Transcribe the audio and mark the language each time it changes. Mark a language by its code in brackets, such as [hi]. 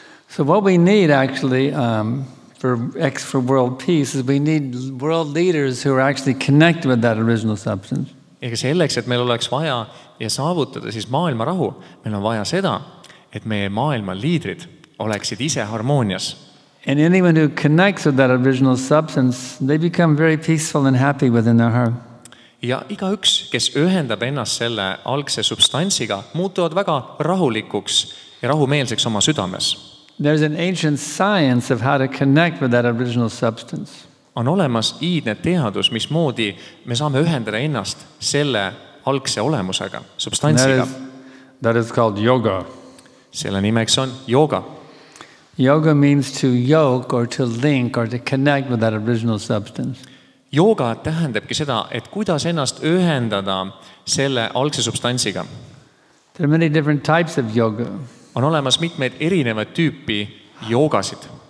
[en] So what we need actually for world peace is we need world leaders who are actually connected with that original substance. [et] Ega selleks, et meil oleks vaja ja saavutada siis maailma rahu, meil on vaja seda, et meie maailma liidrid oleksid ise harmoonias. [en] And anyone who connects with that original substance, they become very peaceful and happy within their heart. [et] Ja igaüks, kes ühendab ennast selle algse substantsiga, muutuvad väga rahulikuks ja rahumeelseks oma südames. [en] There's an ancient science of how to connect with that original substance. [et] On olemas iidne teadus, mismoodi me saame ühendada ennast selle algse olemusega, substantsiga. [en] That is called yoga. [et] Selle nimeks on jooga. [en] Yoga means to yoke or to link or to connect with that original substance. [et] Jooga tähendabki seda, et kuidas ennast ühendada selle algse substantsiga. [en] There are many different types of yoga. [et] On olemas mitmeid erinevaid tüüpi joogasid.